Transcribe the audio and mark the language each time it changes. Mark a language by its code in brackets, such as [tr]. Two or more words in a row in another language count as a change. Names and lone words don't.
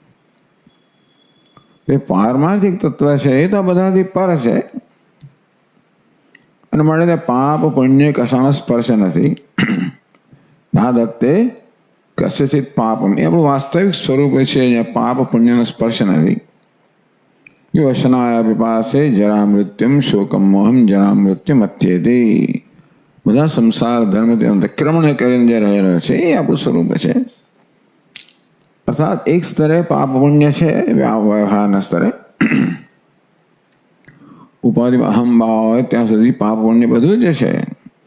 [gu] એ પારમાર્થિક તત્વ છે એ તો બધાથી પર છે અને મળે તે પાપ પુણ્ય કશાનો સ્પર્શ નથી। [sa] ના દત્તે કસ્યચિત પાપમ [gu] એ આપણું વાસ્તવિક સ્વરૂપ છે। અહીંયા પાપ પુણ્યનો સ્પર્શ નથી। [sa] यो वशनाय पिपासे जरा मृत्युम शोकम मोहम जरा मृत्यु मत्येति। [gu] બધા સંસાર ધર્મ અતિક્રમણ કરીને જે રહેલો છે એ આપણું સ્વરૂપ છે। અર્થાત એક સ્તરે પાપ પુણ્ય છે વ્યવહારના સ્તરે, ઉપાધિ અહમ ભાવ હોય ત્યાં સુધી પાપ પુણ્ય બધું જ છે।